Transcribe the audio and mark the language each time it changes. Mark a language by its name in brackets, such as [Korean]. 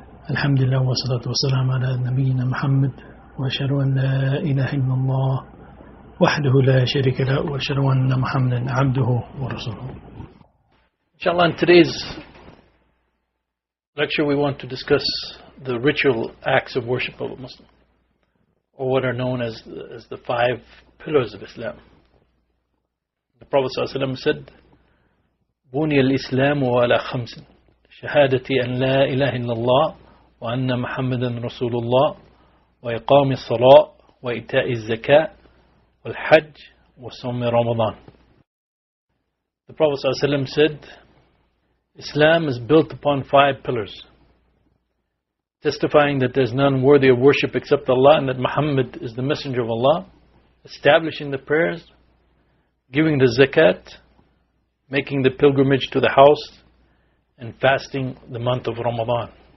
[Arabic] الحمد لله والصلاة والسلام على نبينا محمد وأشهد أن لا إله إلا الله وحده لا شريك له وأشهد أن محمدا عبده ورسوله. [English] Inshallah, in today's lecture we want to discuss the ritual acts of worship of a Muslim, or what are known as the 5 pillars of Islam. The Prophet ﷺ said, [Arabic] بني الإسلام على 5 شهادة أن لا إله إلا الله وأن محمدا رسول الله وإقام الصلاة وإيتاء الزكاة والحج وصوم رمضان. [English] The Prophet ﷺ said, Islam is built upon 5 pillars, testifying that there is none worthy of worship except Allah and that Muhammad is the messenger of Allah, establishing the prayers, giving the zakat, making the pilgrimage to the house, and fasting the month of Ramadan.